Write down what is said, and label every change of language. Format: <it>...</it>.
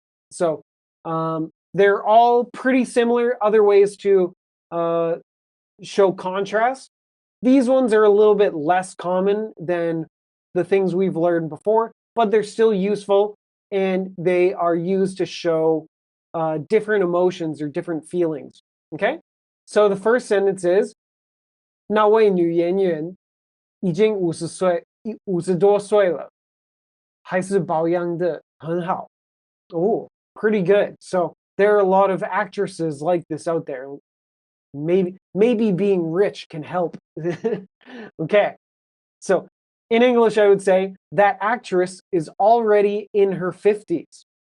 <en>So they're all pretty similar, other ways to show contrast. These ones are a little bit less common than the things we've learned before, but they're still useful, and they are used to show different emotions or different feelings. Okay? So the first sentence is</en> <zh>那位女演员已经50多岁了，还是保养得很好.</zh> <en>Oh, pretty good. So there are a lot of actresses like this out there. Maybe being rich can help. Okay. So in English, I would say that actress is already in her 50s.</en>